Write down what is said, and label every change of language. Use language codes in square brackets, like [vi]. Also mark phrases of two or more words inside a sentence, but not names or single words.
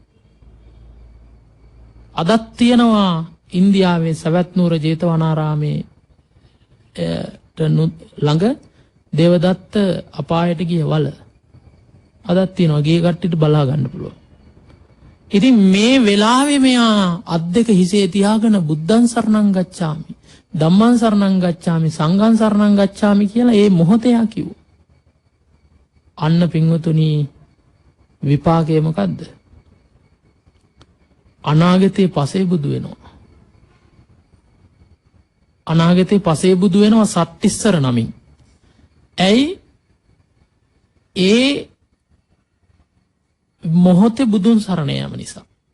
[si] අදත් තියෙනවා ඉන්දියාවේ සවැත් නුවර ජේතවනාරාමේ ළඟ දේවදත්ත අපායට ගිය වල අදත් තියෙනවා. ගේ කට්ටියට බලා ගන්න පුළුවන්. ඉතින් මේ වෙලාවේ මෙයා අත් දෙක හිසේ තියාගෙන [pi] බුද්ධං සරණං ගච්ඡාමි ධම්මං සරණං ගච්ඡාමි සංඝං සරණං ගච්ඡාමි [si] කියලා ඒ මොහොතේ යා කිව්වා. අන්න පින්වතුනි විපාකය මොකද්ද? අනාගතේ පසේ බුදු වෙනවා. අනාගතේ පසේ බුදු වෙනවා සත්තිස්සර නමින්. ඇයි? ඒ මොහොතේ බුදුන් සරණ යාම නිසා.